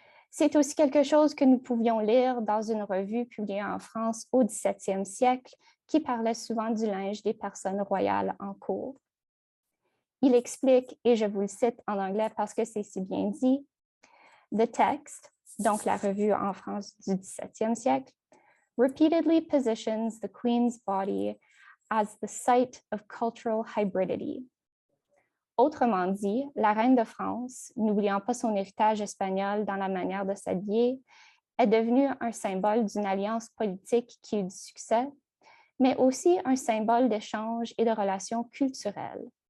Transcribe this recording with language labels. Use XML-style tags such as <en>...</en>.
<fr>C'est aussi quelque chose que nous pouvions lire dans une revue publiée en France au XVIIe siècle qui parlait souvent du linge des personnes royales en cour. Il explique, et je vous le cite en anglais parce que c'est si bien dit, «</fr> <en>The text</en> <fr>», donc la revue en France du XVIIe siècle, «</fr> <en>repeatedly positions the queen's body as the site of cultural hybridity.</en> <fr>Autrement dit, la reine de France, n'oubliant pas son héritage espagnol dans la manière de s'habiller, est devenue un symbole d'une alliance politique qui eut du succès, mais aussi un symbole d'échange et de relations culturelles.</fr>